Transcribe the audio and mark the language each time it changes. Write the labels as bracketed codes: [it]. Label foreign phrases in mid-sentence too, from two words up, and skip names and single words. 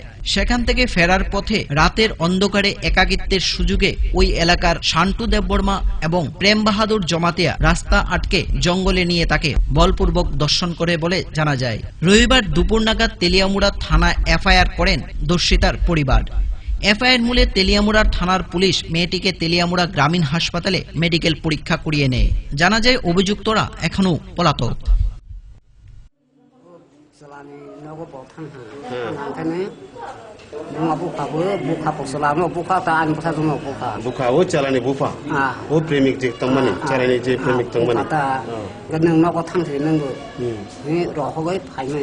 [bn] সেখান থেকে ফেরার পথে রাতের অন্ধকারে একাকিত্বের সুযোগে ওই এলাকার শান্টু দেববর্মা এবং প্রেম বাহাদুর জমাতিয়া রাস্তা আটকে জঙ্গলে নিয়ে তাকে বলপূর্বক ধর্ষণ করে বলে জানা যায়। রবিবার দুপুর নাগাদ তেলিয়ামুড়া থানা এফআইআর করেন দর্শিতার পরিবার। এফআইআর মূলে তেলিয়ামুড়া থানার পুলিশ মেয়েটিকে তেলিয়ামুড়া গ্রামীণ হাসপাতালে মেডিকেল পরীক্ষা করিয়ে নেয়। জানা যায় অভিযুক্তরা এখনো পলাতক। [trp] बुखाओ चलाने बुफा वो प्रेमिक जे तंगमनि चलाने जे प्रेमिक तंगमनि गनों नगो थांथे नंगो नि रखगै फाइमानि